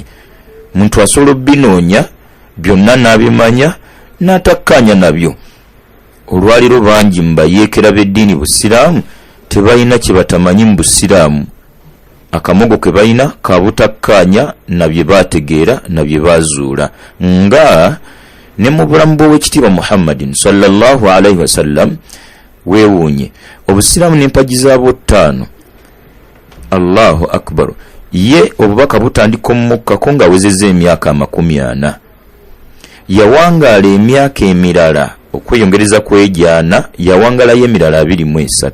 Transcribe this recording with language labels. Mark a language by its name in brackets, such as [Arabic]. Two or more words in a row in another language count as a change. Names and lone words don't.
[Ganda] Muntu asobola binoonya byonna n'abimanya n'atakkaanya nabyo. Olwaliro bangi mbayeekera b'eddiini busiraamu tebalina kye batamanyi mu busiraamu. Akamogo ke balina kabutakkaanya na bye baategeera na bye baazuula. Nga ne mu bulamu bw'Oweekitiibwa Muhammadin [Arabic] صلى الله عليه وسلم [Ganda] weewuunye obusiraamu n'empagi zaabwo 5. [Arabic] الله أكبر. [Ganda] Ye obubaka butandika omukkako ng'awezezza emyaka 40. Yawangaala emyaka emirala okweyongereza kw'ejaana, yawangalayo emirala 23.